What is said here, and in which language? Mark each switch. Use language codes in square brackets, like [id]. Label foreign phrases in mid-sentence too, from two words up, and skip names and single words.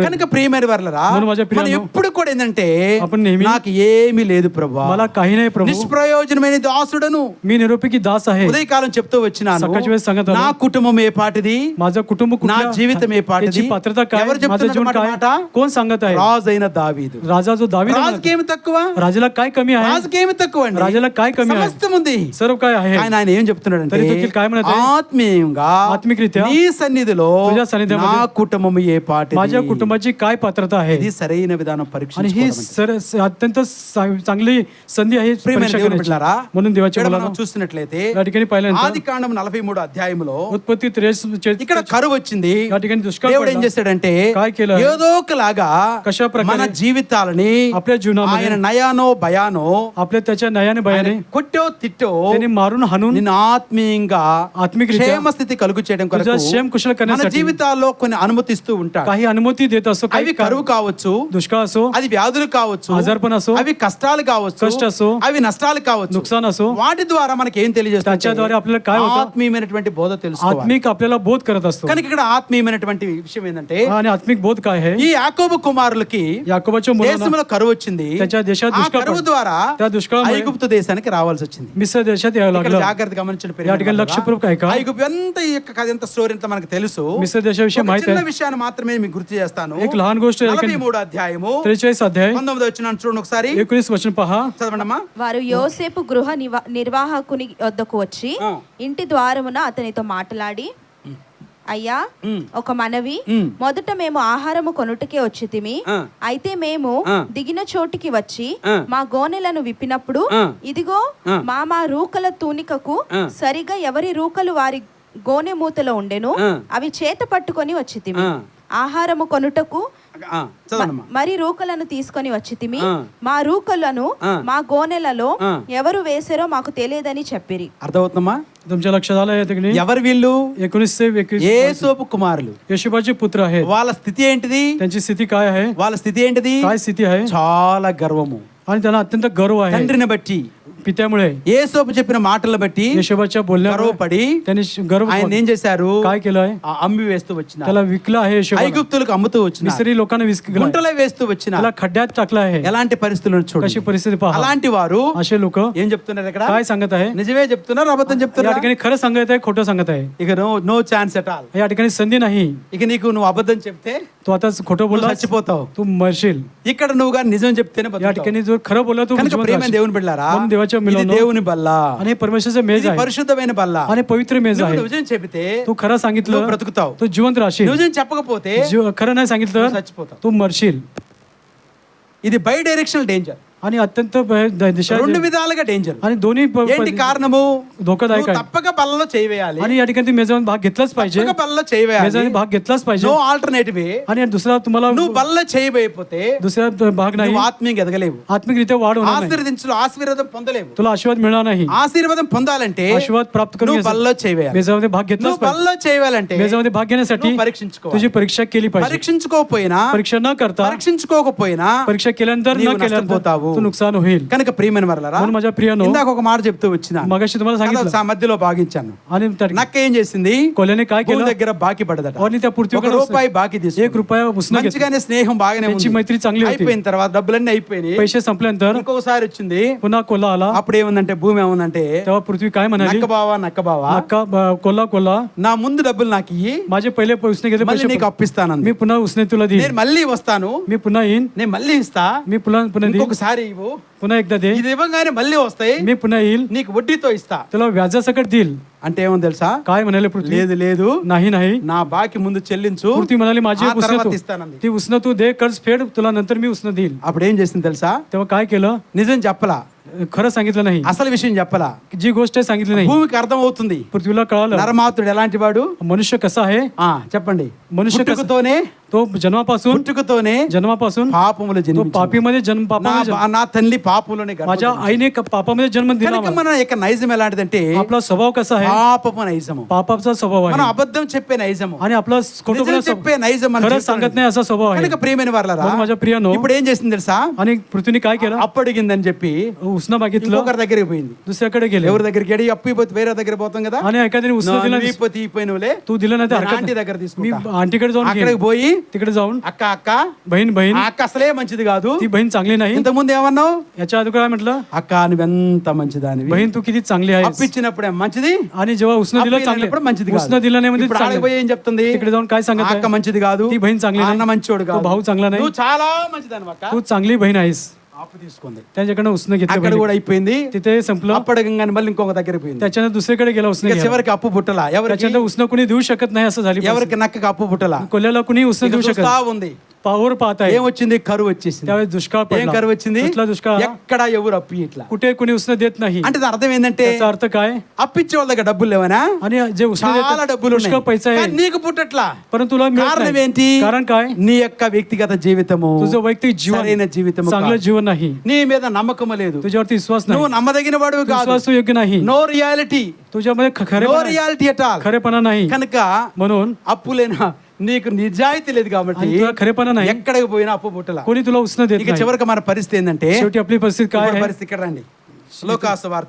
[te] కనుక ప్రియమైన వారలారా, [mr] म्हणून माझ्या [te] మనం [mr] प्रियानो, [te] ఎప్పుడు కూడా ఏంటంటే [mr] आपण नेहमी [te] నాకు ఏమీ లేదు ప్రభువా, [mr] मला काही नाही प्रभू, [te] నిష్ప్రయోజనమైన దాసుడను. [mr] मी निरुपयोगी दास आहे. [te] ఉదయకాలం చెప్తూ వచ్చినాను, [mr] सकाळच्या वेळेस सांगत [te] నా [mr] आलो, [te] కుటుంబం ఏ పాటిది, [mr] माझं कुटुंब [te] నా [mr] कुठल्या, [te] జీవితం ఏ పాటిది, [mr] याची पात्रता काय, [te] ఎవరు [mr] माझं [te] చెప్తున్నారు [mr] जीवन [te] మాట [mr] काय, [te] మాట? [mr] कोण सांगत आहे? [te] రాజైన దావీదు. [mr] राजा जो दावीद आहे, [te] రాజుకేమి తక్కువ, [mr] राजाला काय कमी आहे? [te] రాజుకేమి తక్కువ అండి, [mr] राजाला काय कमी आहे? [te] సమస్తం ఉంది. [mr] सर्व काय आहे. [te] ఆయన ఆయన ఏం చెప్తున్నాడంటే [mr] तरी देखील काय म्हणत आहे? [te] ఆత్మీయంగా [mr] आत्मिकरित्या [te] నీ సన్నిధిలో [mr] तुझ्या सानिध्यामध्ये [te] నా కుటుంబం ఏ పాటిది, [mr] माझ्या कुटुंबाची काय पात्रता आहे. [te] ఇది సరైన విధానం [mr] आणि ही [te] పరీక్షించుకోవడం. [mr] अत्यंत चांगली संधी आहे [te] ప్రియమైన [mr] परीक्षा [te] దేవుని [mr] करण्याची. [te] బిడ్డలారా, [mr] म्हणून देवाच्या [te] ఇక్కడ [mr] मुलांनो, [te] మనం చూస్తున్నట్లయితే [mr] या ठिकाणी पाहिल्यानंतर [te] ఆదికాండం 43 అధ్యాయంలో [mr] उत्पत्ती 43 [te] ఇక్కడ కరువు వచ్చింది. [mr] या ठिकाणी दुष्काळ [te] దేవుడు ఏం [mr] पडला. [te] చేశాడంటే [mr] काय केलं? [te] ఏదో ఒకలాగా [mr] कशा प्रकारे [te] మన జీవితాలని [mr] आपल्या जीवनामध्ये [te] ఆయన నయానో భయానో [mr] आपल्या त्याच्या नयाने भयाने [te] కొట్టో తిట్టో [mr] त्याने मारून हाणून [te] నిన్ను ఆత్మీయంగా [mr] आत्मिकरित्या [te] క్షేమ స్థితి కలుగు చేయడం [mr] तुझा [te] కొరకు [mr] क्षेम कुशल [te] మన [mr] करण्यासाठी [te] జీవితాల్లో కొన్ని అనుమతిస్తూ ఉంటాడు. [mr] काही अनुमती देत असतो. [te] అవి [mr] काही [te] కరువు కావచ్చు, [mr] दुष्काळ असो, [te] అది వ్యాధులు కావచ్చు, [mr] आजारपण असो, [te] అవి కష్టాలు కావచ్చు, [mr] कष्ट असो, [te] అవి నష్టాలు కావచ్చు. [mr] नुकसान असो, [te] వాటి ద్వారా మనకి ఏం తెలియజేస్తుంది? [mr] त्याच्याद्वारे आपल्याला काय होतं? [te] ఆత్మీయమైనటువంటి బోధ తెలుసుకోవాలి. [mr] आत्मिक आपल्याला बोध करत असतो. [te] కనుక ఇక్కడ ఆత్మీయమైనటువంటి విషయం ఏంటంటే [mr] आणि आत्मिक बोध काय आहे? [te] ఈ యాకోబు కుమారులకి [mr] याकोबाच्या मुलांना [te] దేశంలో కరువు వచ్చింది. [mr] त्याच्या देशात [te] ఆ [mr] दुष्काळ [te] కరువు [mr] पडला. [te] ద్వారా [mr] त्या दुष्काळ दुष्काळामुळे [te] ఐగుప్తు దేశానికి రావాల్సి వచ్చింది. [mr] मिस्र देशात यावं [te] ఇక్కడ [mr] लागलं. [te] జాగ్రత్తగా గమనించండి. [mr] या ठिकाणी लक्षपूर्वक ऐका. [te] ఐగుప్తు ఎంత ఈ యొక్క కథ ఎంత స్టోరీ ఎంత మనకు తెలుసు. [mr] मिस्र देशाविषयी [te] ఒక [mr] माहिती [te] చిన్న [mr] आहे. [te] విషయాన్ని మాత్రమే మీకు గుర్తు చేస్తాను. [mr] एक लहान गोष्ट आहे. [te] 43వ అధ్యాయము [mr] 43 अध्याय [te] 19వ వచనం చూడండి ఒకసారి. [mr] 19 वचन पहा. [te] చదవండమ్మా. వారు యోసేపు గృహ నిర్వాహకుని వద్దకు వచ్చి ఆ. ఇంటి ద్వారమున అతనితో మాట్లాడి, అయ్యా ఒక మనవి, మొదట మేము ఆహారము కొనుటకే వచ్చితిమి, అయితే మేము దిగిన చోటికి వచ్చి మా గోనెలను విప్పినప్పుడు ఇదిగో మా రూకల తూనికకు సరిగా ఎవరి రూకలు వారి గోనె మూతలో ఉండెను, అవి చేత పట్టుకొని వచ్చితిమి. ఆహారము కొనుటకు మరి రూకలను తీసుకొని వచ్చితిమి, మా రూకలను మా గోనెలలో ఎవరు వేసారో మాకు తెలియదని చెప్పిరి. అర్థమవుతుందమ్మా? [mr] तुमच्या लक्षात आलं या ठिकाणी [te] ఎవరు వీళ్ళు? [hi] 19 से 21 [te] యేసోపు కుమారులు. [mr] यशोबाचे पुत्र आहेत. [te] వాళ్ళ స్థితి ఏంటిది? [mr] त्यांची स्थिती काय आहे? [te] వాళ్ళ స్థితి ఏంటిది? [mr] काय स्थिती आहे? [te] చాలా గర్వము. [mr] आणि त्यांना अत्यंत गर्व आहे [te] తండ్రిని బట్టి, [mr] पित्यामुळे. [te] యేసోపు చెప్పిన మాటలను బట్టి [mr] यशोबाच्या बोलण्यामुळे [te] గర్వపడి [mr] त्यांनी गर्व [te] ఆయన ఏం చేశారు? [mr] काय केलं आहे? [te] అమ్మి వేస్తూ వచ్చిన, [mr] त्याला विकलं आहे यशोबाला. [te] ఐగుప్తులకు అమ్ముతూ వచ్చిన, [mr] मिस्री लोकांना विकलं. [te] గుంటలో వేస్తూ వచ్చిన, [mr] त्याला खड्ड्यात टाकलं आहे. [te] ఎలాంటి పరిస్థితులను [mr] कशी [te] చూడండి. [mr] परिस्थिती पहा. [te] అలాంటి వారు [mr] असे लोक [te] ఏం చెప్తున్నారు ఇక్కడ? [mr] काय सांगत आहे? [te] నిజమే చెప్తున్నారు, అబద్ధం [mr] या [te] చెప్తున్నారు? [mr] ठिकाणी खरं सांगत आहे, खोटं सांगत आहे? [en] ఇక no chance at all. [mr] या ठिकाणी संधी नाही. [te] ఇక నీకు నువ్వు అబద్ధం చెప్తే [mr] तू आता खोटं [te] నువ్వు [mr] बोलला [te] చచ్చిపోతావు. [mr] तू मरशील. [te] ఇక్కడ నువ్వు కానీ నిజం చెప్తేనే [mr] या [te] బతుకుతావు. [mr] ठिकाणी जो खरं बोलला तू [te] కనుక [mr] जिवंत [te] ప్రియమైన [mr] राहशील. [te] దేవుని బిడ్డలారా, [mr] म्हणून देवाच्या [te] ఇది [mr] मिलवणं [te] దేవుని బల్ల, [mr] आणि परमेश्वराचं मेज [te] ఇది [mr] आहे [te] పరిశుద్ధమైన బల్ల. [mr] आणि पवित्र मेज [te] నువ్వు [mr] आहे. [te] నిజం చెబితే [mr] तू खरं [te] నువ్వు [mr] सांगितलं [te] బ్రతుకుతావు. [mr] तू जिवंत राहशील. [te] నిజం చెప్పకపోతే [mr] खरं नाही [te] నువ్వు [mr] सांगितलं [te] చచ్చిపోతావు. [mr] तू मरशील. [en] ఇది bi directional danger. [mr] आणि अत्यंत दिशा [te] రెండు విధాలుగా డేంజర్. [mr] आणि दोन्ही [te] ఏంటి కారణము? [mr] धोकादायक [te] నువ్వు [mr] आहे. [te] తప్పక బల్లలో చేయవేయాలి. [mr] आणि या ठिकाणी तुम्ही मेजावर भाग घेतलाच पाहिजे. [te] తప్పక బల్లలో చేయవేయాలి. [mr] मेजावर भाग घेतलाच पाहिजे. [en] no alternative. [mr] आणि दुसरा तुम्हाला [te] నువ్వు బల్ల చేయబోయిపోతే [mr] दुसरा भाग नाही. [te] నువ్వు ఆత్మీయంగా ఎదగలేవు. [mr] आत्मिकरित्या वाढ होणार नाही. [te] ఆశీర్వాదం పొందలేవు. [mr] तुला आशीर्वाद मिळणार नाही. [te] ఆశీర్వాదం పొందాలంటే [mr] आशीर्वाद प्राप्त [te] నువ్వు [mr] करून [te] బల్లో చేయవేయాలి. [mr] मेजामध्ये भाग घेतलाच [te] నువ్వు [mr] पाहिजे. [te] బల్లో చేయవేయాలంటే [mr] मेजामध्ये भाग घेण्यासाठी [te] నువ్వు పరీక్షించుకోవాలి. [mr] तुझी परीक्षा केली पाहिजे. [te] పరీక్షించుకోకపోయినా, [mr] परीक्षा न करता [te] పరీక్షించుకోకపోయినా [mr] परीक्षा केल्यानंतर [te] నీవు [mr] न केल्यानंतर [te] నష్టపోతావు. [mr] तू नुकसान होईल. [te] కనుక ప్రియమైన వారలారా, [mr] म्हणून माझ्या प्रियानो, [te] ఇందాక ఒక మాట చెప్తూ వచ్చిన [mr] मगाशी तुम्हाला सांगितलं [te] మధ్యలో భాగించాను. [mr] आणि [te] నక్క ఏం చేసింది? [mr] कोल्याने काय [te] భూమి [mr] केलं? [te] దగ్గర బాకీ పడదట. [mr] आणि त्या [te] ఒక [mr] पृथ्वीकडे [te] రూపాయి బాకీ తీసుకుంది. [mr] 1 रुपया उसने घेतला. [te] మంచిగానే స్నేహం బాగానే [mr] त्यांची [te] ఉంది. [mr] मैत्री चांगली होती. [te] అయిపోయిన తర్వాత డబ్బులన్నీ అయిపోయినాయి. [mr] पैसे संपल्यानंतर [te] ఇంకొకసారి వచ్చింది. [mr] पुन्हा कोल्हा आला. [te] అప్పుడు ఏముందంటే, భూమి ఏముందంటే, [mr] तेव्हा पृथ्वी काय म्हणाली? [te] నక్క బావా [mr] नक्का कोल्हा [te] నా ముందు డబ్బులు నాకు ఇయ్యి, [mr] माझे पहिले उसने घेतले [te] మళ్ళీ [mr] पैसे [te] నీకు అప్పిస్తాను. [mr] मी पुन्हा उसने तुला देईन. [te] నేను మళ్ళీ వస్తాను, [mr] मी पुन्हा येईन. [te] నేను మళ్ళీ ఇస్తా, [mr] मी पुन्हा देईन. [te] ఇంకొకసారి ఇవ్వు, [mr] पुन्हा एकदा दे. [te] ఇది ఇవ్వగానే మళ్ళీ వస్తాయి, [mr] मी पुन्हा येईल, [te] నీకు వడ్డీతో ఇస్తా. [mr] तुला व्याजासकट देईल. [te] అంటే ఏమో తెలుసా? [mr] काय म्हणाले पृथ्वी? [te] లేదు లేదు, [mr] नाही नाही. [te] నా బాకి ముందు చెల్లించు, [mr] पृथ्वी म्हणाली माझी [te] ఆ [mr] उसने [te] తర్వాత [mr] तू [te] ఇస్తానంది. [mr] ती उसने तू दे, कर्ज फेड, तुला नंतर मी उसने देईल. [te] అప్పుడు ఏం చేసింది తెలుసా? [mr] तेव्हा काय केलं? [te] నిజం చెప్పలా, [mr] खरं सांगितलं नाही. [te] అసలు విషయం చెప్పలా. [mr] जी गोष्ट आहे सांगितली नाही. [te] భూమికి అర్థం అవుతుంది [mr] पृथ्वीला कळालं [te] నరమాతుడు ఎలాంటి వాడు. [mr] मनुष्य कसा आहे. [te] చెప్పండి. [mr] मनुष्य कसा- [te] పుట్టుకతోనే [mr] तो जन्मापासून [te] పాపములు [mr] तो [te] జన్మించాడు. [mr] पापीमध्ये जन्म पापामध्ये [te] నా తల్లి పాపంలోనే గర్భం [mr] माझ्या [te] ధరించింది. [mr] आईने पापामध्ये जन्म दिला [te] కనుక [mr] मला. [te] మన యొక్క నైజం ఎలాంటిదంటే, [mr] आपला स्वभाव कसा आहे. [te] పాపపు నైజము. [mr] पापाचा स्वभाव [te] మనం [mr] आहे [te] అబద్ధం చెప్పే నైజము, [mr] आणि आपला खोटं [te] నిజం [mr] बोलण्याचा [te] చెప్పే నైజం మన [mr] खरं [te] జీవితంలో [mr] सांगत [te] ఉంది. [mr] नाही असा स्वभाव आहे. [te] కనుక ప్రియమైన వారలారా, [mr] म्हणून माझ्या प्रियानो, [te] ఇప్పుడు ఏం చేసింది తెలుసా? [mr] आणि पृथ्वीने काय केलं? [te] అప్పు అడిగిందని చెప్పి [mr] उसनं मागितलं, [te] ఇంకొకరి దగ్గరికి పోయింది. [mr] दुसऱ्याकडे गेले. [te] ఎవరి దగ్గరికి ఎడి అప్పు ఇపోతే వేరే దగ్గర పోతాం కదా. [mr] आणि एखाद्याने उसनं दिलं, [te] తీపోయినవులే, [mr] तू दिलं नाही तर हरकत [te] ఆంటీ [mr] नाही. [te] దగ్గర [mr] मी [te] తీసుకుంటా. [mr] आंटीकडे जाऊन [te] అక్కడికి [mr] घेईन. [te] పోయి, [mr] तिकडे जाऊन [te] అక్క అక్క [mr] बहीण [te] ఆ అక్క అసలే మంచిది కాదు, [mr] ती बहीण चांगली नाही. [te] ఇంత ముందు ఏమన్నావు? [mr] याच्या अगोदर काय म्हटलं? [te] అక్క నువ్వెంత మంచిదానివి, [mr] बहीण तू किती चांगली आहे. [te] అప్పిచ్చినప్పుడే మంచిది, [mr] आणि जेव्हा उसनं दिलं चांगले, [te] అప్పిచ్చినప్పుడు మంచిది కాదు. [mr] उसनं दिलं नाही म्हणजे [te] ఇప్పుడు ఆడికి పోయి ఏం చెప్తుంది? [mr] तिकडे जाऊन काय सांगत [te] ఆ అక్క [mr] आहे? [te] మంచిది కాదు, [mr] ती बहीण चांगली [te] ఆ అన్న [mr] नाही, [te] మంచోడు [mr] तो [te] కాదు, [mr] भाऊ चांगला नाही, [te] నువ్వు చాలా మంచిదాని అక్క. [mr] तू चांगली बहीण आहेस. [te] అప్పు తీసుకుంది. [mr] त्याच्याकडनं उसनं घेतलं [te] అక్కడ [mr] बहिणी. [te] కూడా అయిపోయింది. [mr] तिथे संपलं. [te] అప్పడగంగానే మళ్ళీ ఇంకొక దగ్గరికి పోయింది. [mr] त्याच्यानं दुसरीकडे गेला उसने [te] ఇక [mr] घ्यायला. [te] చివరికి అప్పు పుట్టలా. ఎవరికి? [mr] त्याच्यानंतर उसनं कुणी देऊ शकत नाही असं झाली. [te] ఎవరికి నక్కకి అప్పు పుట్టలా. [mr] कोल्याला कुणी उसनं [te] ఇక [mr] देऊ शकत [te] చూస్తా ఉంది. [mr] पावर पाहत आहे. [te] ఏమొచ్చింది? కరువు వచ్చేసింది. [mr] त्यावेळेस दुष्काळ [te] ఏం [mr] पडला. [te] కరువు వచ్చింది? [mr] कुठला दुष्काळ? [te] ఎక్కడ ఎవరు అప్పు ఇట్లా. [mr] कुठे कुणी उसनं देत नाही. [te] అంటే దాని అర్థం ఏంటంటే, [mr] त्याचा अर्थ काय? [te] అప్పిచ్చే వాళ్ళ దగ్గర డబ్బులు లేవనా? [mr] आणि जे उसनं [te] చాలా [mr] देतात, [te] డబ్బులు ఉన్నాయి. [mr] पुष्कळ पैसा [te] కానీ [mr] आहे, [te] నీకు పుట్టట్లా. [mr] परंतु तुला मिळत [te] కారణం [mr] नाही. [te] ఏంటి? [mr] कारण काय? [te] నీ యొక్క వ్యక్తిగత జీవితము, [mr] तुझं वैयक्तिक [te] సరైన [mr] जीवन [te] జీవితము [mr] चांगलं [te] కాదు. [mr] जीवन नाही. [te] నీ మీద నమ్మకం లేదు. [mr] तुझ्यावरती विश्वास नाही. [te] నువ్వు నమ్మదగిన వాడు కాదు. [mr] विश्वास तू योग्य नाही. [en] no reality, [mr] तुझ्यामध्ये [en] నో [mr] खरेपणा नाही. [en] reality at all. [mr] खरेपणा नाही. [te] కనుక [mr] म्हणून [te] అప్పులేనా, నీకు నిజాయితీ లేదు కాబట్టి [mr] आणि तुला खरेपणा नाही. [te] ఎక్కడికి పోయినా అప్పు పుట్టలా. [mr] कोणी तुला उसनं देत [te] ఇక [mr] नाही. [te] చివరికి మన పరిస్థితి ఏంటంటే, [mr] शेवटी आपली परिस्थिती काय [te] ఇప్పుడు [mr] आहे? [te] పరిస్థితి ఇక్కడ రండి. లోకాసు వార్త